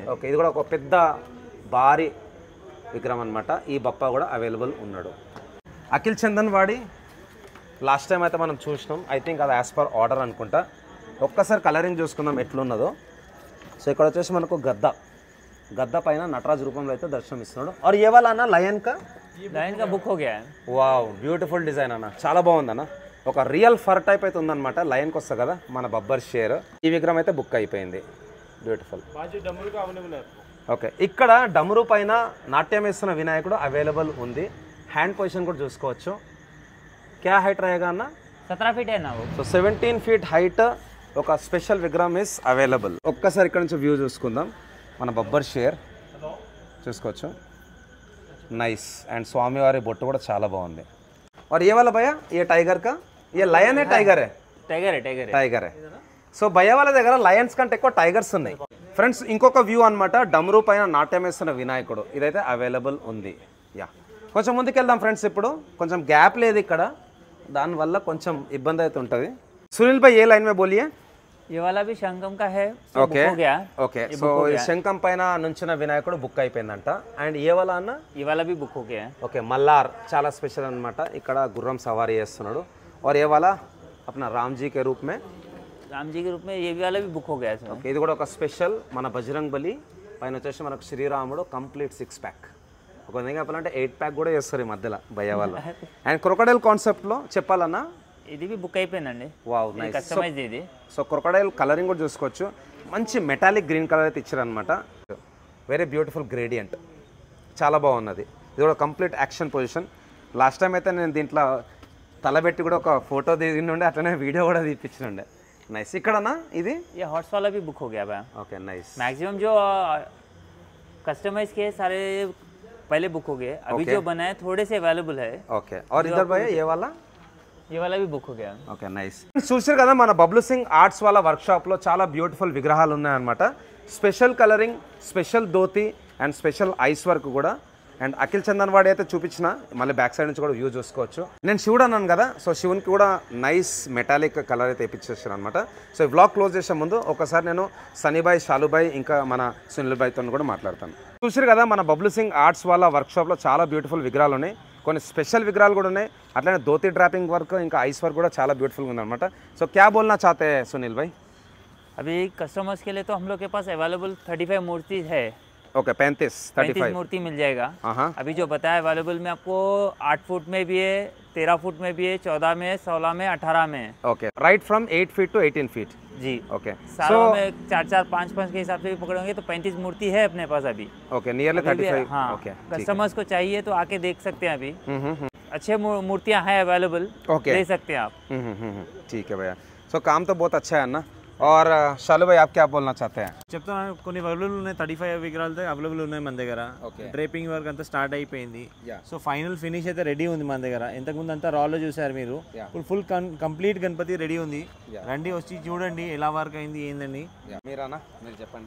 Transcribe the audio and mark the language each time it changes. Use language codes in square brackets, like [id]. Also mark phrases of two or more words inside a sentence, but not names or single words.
[te] ఓకే, ఇది కూడా ఒక పెద్ద భారీ విగ్రహం అనమాట. ఈ బప్ప కూడా అవైలబుల్ ఉన్నాడు. అఖిల్ చందన్ వాడి లాస్ట్ టైం అయితే మనం చూసినాం. [en] I think [te] అది [en] as per order [te] అనుకుంటా. ఒక్కసారి కలరింగ్ చూసుకుందాం ఎట్లున్నదో. సో ఇక్కడ వచ్చేసి మనకు గద్ద పైన నటరాజ్ రూపంలో అయితే దర్శనం ఇస్తున్నాడు. [hi] और ये वाला ना लायन का लाइन का बुक हो गया है। [en] wow beautiful design [te] అన్న, చాలా బాగుందన్న. ఒక [en] real fur type [te] అయితే ఉందన్నమాట. లయన్కి వస్తుంది కదా మన [hi] बब्बर शेर. [te] ఈ విగ్రహం అయితే బుక్ అయిపోయింది. బ్యూటిఫుల్. ఓకే, ఇక్కడ డమరు పైన నాట్యం వేస్తున్న వినాయకుడు అవైలబుల్ ఉంది. [en] hand position [te] కూడా చూసుకోవచ్చు. [hi] क्या हाइट रहेगा అన్న? 17 फीट है ना वो। [te] సో 17 [en] feet height [te] ఒక స్పెషల్ విగ్రహం [en] is available. [te] ఒక్కసారి ఇక్కడ నుంచి వ్యూ చూసుకుందాం. మన [hi] बब्बर शेर [te] చూసుకోవచ్చు. నైస్. అండ్ స్వామివారి బొట్టు కూడా చాలా బాగుంది. [hi] और ये वाला भैया ये टाइगर का ये लायन है टाइगर है? [te] టైగర్ సో భయ్య వాళ్ళ దగ్గర లయన్స్ కంటే ఎక్కువ టైగర్స్ ఉన్నాయి ఫ్రెండ్స్. ఇంకొక వ్యూ అనమాట, డమరు పైన నాట్యం వేస్తున్న వినాయకుడు. ఇదైతే అవైలబుల్ ఉంది. యా, కొంచెం ముందుకు వెళ్దాం ఫ్రెండ్స్. ఇప్పుడు కొంచెం గ్యాప్ లేదు ఇక్కడ, దానివల్ల కొంచెం ఇబ్బంది అయితే ఉంటుంది. [hi] सुनील भाई ये लाइन में बोलिए? ये वाला भी शंखम का है। [te] ఓకే [hi] हो गया। [te] ఓకే, సో శంఖం పైన నుంచిన వినాయకుడు బుక్ అయిపోయిందంట. అండ్ ఏ వాళ్ళ అన్న? [hi] ये वाला भी बुक हो गया है। [te] ఓకే, మల్లార్ చాలా స్పెషల్ అనమాట. ఇక్కడ గుర్రం సవారీ చేస్తున్నాడు. [hi] और ये वाला अपना राम जी के रूप में, राम जी के रूप में ये वाला भी बुक हो गया है इसमें। [te] ఓకే, ఇది కూడా ఒక స్పెషల్. మన బజరంగ్ బలి పైన వచ్చేసి మనకు శ్రీరాముడు [en] complete 6 pack. [te] ఒక విధంగా చెప్పాలంటే 8 ప్యాక్ కూడా చేస్తారు ఈ మధ్యలో భయ్య వాళ్ళు. అండ్ క్రొకడైల్ కాన్సెప్ట్లో చెప్పాలన్నా ఇది भी बुक అయిపోయిందండి. [en] wow nice. [te] కస్టమైజ్ ఇది. సో క్రొకడైల్ కలరింగ్ కూడా చూసుకోవచ్చు. మంచి [en] metallic green colour [te] అయితే ఇచ్చారనమాట. [en] very beautiful gradient, [te] చాలా బాగున్నది. ఇది కూడా [en] complete action position. last time [te] అయితే నేను దీంట్లో తలబెట్టి కూడా ఒక ఫోటో దిగినుండే, అట్లనే వీడియో కూడా తీపిచ్చినుండే. నైస్. ఇక్కడనా ఇది? [hi] ये हॉर्स वाला भी बुक हो गया है। [en] okay nice. [hi] मैक्सिमम जो कस्टमाइज के सारे पहले बुक हो गए, अभी [en] Okay. [hi] जो बनाए थोड़े से अवेलेबल है। ఓకే, और इधर भैया ये वाला? ये वाला भी बुक हो गया। [en] okay nice. [te] చూసారు కదా మన బబ్లు సింగ్ ఆర్ట్స్ వాళ్ళ వర్క్షాప్లో చాలా బ్యూటిఫుల్ విగ్రహాలు ఉన్నాయన్నమాట. [en] special colouring, special dhoti and special eyes work కూడా. [te] అండ్ అఖిల్ చందన్ వాడి అయితే చూపించిన, మళ్ళీ [en] back side [te] నుంచి కూడా వ్యూ చూసుకోవచ్చు. నేను శివుడు అన్నాను కదా, సో శివునికి కూడా [en] nice metallic colour [te] అయితే ఇప్పించేసాను అనమాట. సో ఈ [en] vlog close [te] చేసే ముందు ఒకసారి నేను సనీబాయ్, షాలుబాయ్ ఇంకా మన సునీల్ బాయ్తో కూడా మాట్లాడతాను. చూసారు కదా మన బబ్లు సింగ్ ఆర్ట్స్ వాళ్ళ వర్క్షాప్లో చాలా బ్యూటిఫుల్ విగ్రహాలు ఉన్నాయి. కొన్ని స్పెషల్ విగ్రహాలు కూడా ఉన్నాయి. అట్లనే [en] dhoti draping work [te] ఇంకా [en] eyes work [te] కూడా చాలా బ్యూటిఫుల్గా ఉందన్నమాట. [hi] सो क्या बोलना चाहते सुनील भाई? अभी कस्टमर्स के लिए तो हम लोग के पास अवेलेबल 35 मूर्ति है। ओके 35 मूर्ति मिल जाएगा। हाँ, अभी जो बताया अवेलेबल में आपको 8 फुट में भी है, 13 फुट में भी है, 14 में, 16 में, 18 में। [en] okay, right from 8 feet to 18 feet. [hi] जी ओके, सालों में 4-4, 5-5 के हिसाब से भी पकड़ोगे तो 35 मूर्ति है अपने पास अभी। [en] okay, nearly 35. [hi] हाँ, ओके, कस्टमर्स को चाहिए तो आके देख सकते हैं अभी। अच्छे मूर्तियाँ हैं अवेलेबल, ओके, ले सकते हैं आप। ठीक है भैया. सो काम तो बहुत अच्छा है ना. और शालू भाई आप क्या बोलना चाहते हैं? [te] చెప్తాను, కొన్ని అవైలబుల్ ఉన్నాయి. 35 విగ్రహాలు అవైలబుల్ ఉన్నాయి మన దగ్గర. డ్రేపింగ్ వర్క్ అంతా స్టార్ట్ అయిపోయింది. సో [en] final finish [te] అయితే రెడీ ఉంది మన దగ్గర. ఇంతకుముందు అంతా రాలో చూసారు మీరు. ఇప్పుడు [en] full complete [te] గణపతి రెడీ ఉంది. రండి, వచ్చి చూడండి ఎలా వర్క్ అయింది ఏందండి. మీరానా మీరు చెప్పండి.